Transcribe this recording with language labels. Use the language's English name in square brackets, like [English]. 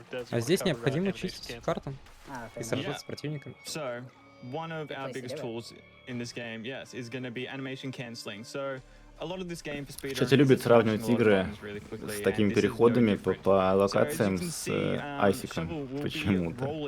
[Russian] А здесь необходимо чистить карту и сражаться с противниками. [English] So, one of our biggest tools in this game, yes, is going to be animation cancelling. So, a lot of this game for speedrunners. [Russian] Кстати, любят сравнивать игры с такими переходами по локациям с айсиком почему-то.